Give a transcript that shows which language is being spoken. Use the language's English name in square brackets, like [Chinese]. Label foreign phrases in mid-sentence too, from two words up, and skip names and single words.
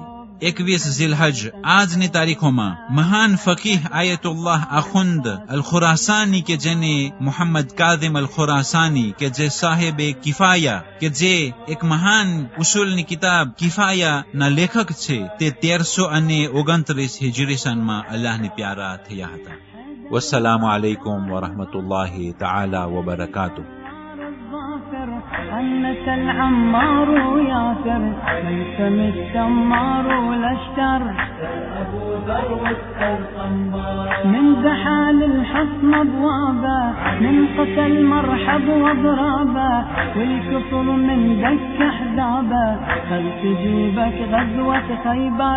[Gujarati] 21 ઝિલહજ આજની તારીખોમાં મહાન ફકીહ આયતુલ્લાહ આખુંદ અલ ખુરાસાની કે જેને મોહમ્મદ કાઝિમ અલ ખુરાસાની કે જે સાહેબ કિફાયા કે જે એક મહાન ઉસૂલની કિતાબ કિફાયા ના લેખક છે, તે 1329 હિજરી સનમાં અલ્લાહને પ્યારા થયા હતા. [Arabic] والسلام عليكم ورحمة الله تعالى وبركاته. أنك العمار ياسر ليس الشمار الأشتر أبو ذر واسأل صنبار من زحال الحصن أبوابا من قتل مرحب وضرابا والكفر من دك أحزابا خل تجيبك غزوة خيبر